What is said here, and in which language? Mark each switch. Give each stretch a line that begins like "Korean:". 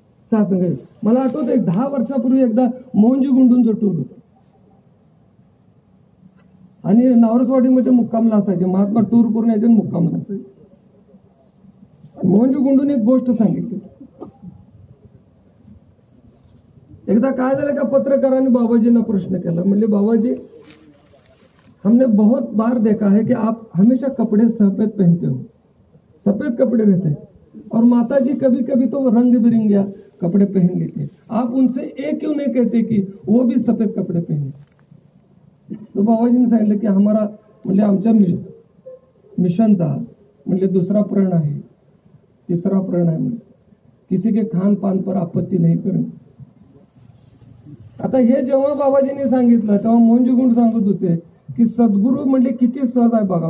Marathi: सासंग मला आठवतं, 10 वर्षापूर्वी एकदा मोहनजी गुंडूंचं टूर होतं, आणि नावरसवाडीमध्ये मुक्कामला असायचे. महात्मा टूर करून यायचे, मुक्कामला असायचे. मोहनजी गुंडूने एक गोष्ट सांगितली. एकदा काय झालं का, पत्रकारांनी बाबाजींना प्रश्न केला. म्हणले बाबाजी,
Hindi: हमने बहुत बार देखा है कि आप हमेशा कपड़े सफेद पहनते हो, सफेद कपड़े रहते हैं, और माताजी कभी कभी तो रंग बिरंगे कपड़े पहन लेते हैं, आप उनसे एक क्यों नहीं कहते कि वो भी सफेद कपड़े पहने.
Marathi: तो बाबाजीने सांगितलं की हमारा, म्हणजे आमच्या मिशनचा म्हणजे दुसरा प्रण आहे, तिसरा प्रण आहे, म्हणजे
Hindi: किसी के खान पान पर आपत्ती
Marathi: नाही करणे. आता हे जेव्हा बाबाजींनी सांगितलं तेव्हा मोहनजी गुंड सांगत होते की सद्गुरू म्हणले किती सहज आहे बघा.